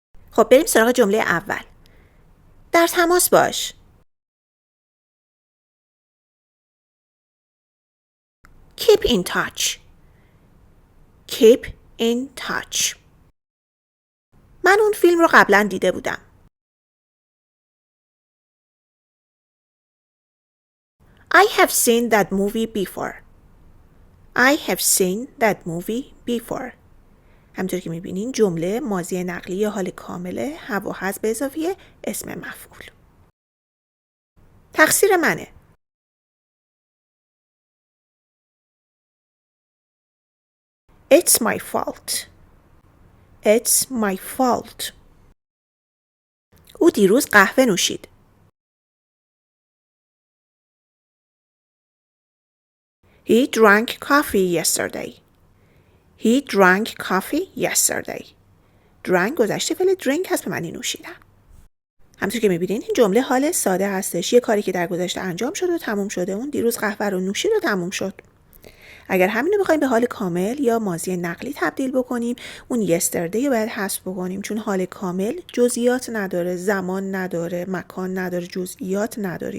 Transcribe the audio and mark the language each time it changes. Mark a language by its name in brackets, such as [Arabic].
[Persian] خب بریم سراغ جمله اول. در تماس باش. [English] Keep in touch. Keep in touch. [Persian] من اون فیلم رو قبلا دیده بودم. [English] I have seen that movie before. I have seen that movie before. [Persian] همونطور که میبینین جمله ماضی نقلی حال کامله، have و has به اضافه اسم مفعول. تقصیر منه. [English] It's my fault. It's my fault. [Persian] او دیروز قهوه نوشید. [English] He drank coffee yesterday. He drank coffee yesterday. [Persian] Drank گذشته فعل drink هست به معنی نوشیدن. همونطور که میبینین این جمله حال ساده هستش. یه کاری که در گذشته انجام شده و تموم شده. اون دیروز قهوه رو نوشید و تموم شد. اگر همین رو بخوایم به حال کامل یا ماضی نقلی تبدیل بکنیم اون yesterday رو باید حذف بکنیم چون حال کامل جزئیات نداره، زمان نداره، مکان نداره، جزئیات نداره.